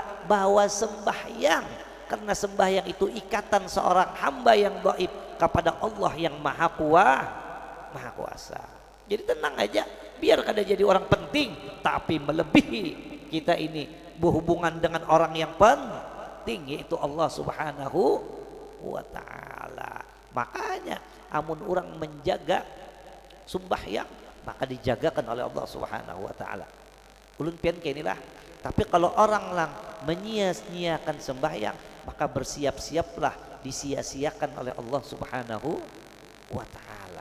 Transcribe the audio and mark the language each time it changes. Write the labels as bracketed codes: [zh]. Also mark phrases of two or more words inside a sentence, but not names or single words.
[id] Bahwa sembahyang, karena sembahyang itu ikatan seorang hamba yang dhaif kepada Allah yang maha kuasa. Jadi tenang aja, biar kada jadi orang penting, tapi melebihi kita ini berhubungan dengan orang yang penting, yaitu Allah [ar] سبحانه وتعالى. [id] Makanya amun orang menjaga sembahyang, maka dijagakan oleh Allah [ar] سبحانه وتعالى. [bjn] Ulun pian kayak inilah. [id] Tapi kalau orang lang menyia-nyiakan sembahyang, maka bersiap-siaplah disia-siakan oleh Allah [ar] سبحانه وتعالى.